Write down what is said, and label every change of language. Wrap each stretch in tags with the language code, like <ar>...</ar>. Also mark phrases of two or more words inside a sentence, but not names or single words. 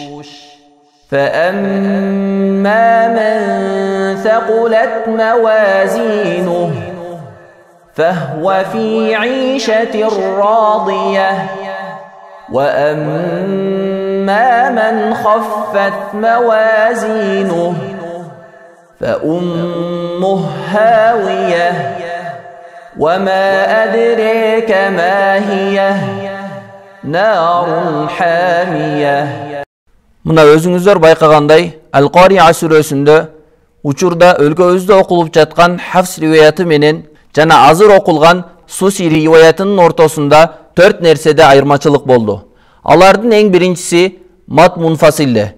<ar>فأما من ثقلت موازينه فهو في عيشة راضية وأما من خفت موازينه فأمه هاوية وما أدريك ما هي نار حامية.</ar> <ky>Мына өзүңүздөр байкагандай, Ал-Кария сүрөсүндө учурда өлкөбүздө окулуп жаткан Хафс риваяты менен жана азыр окулган Суси риваятынын ортосунда 4 нерседе айырмачылык болду. Алардын эң биринчиси</ky> <ar>مد منفصل.</ar>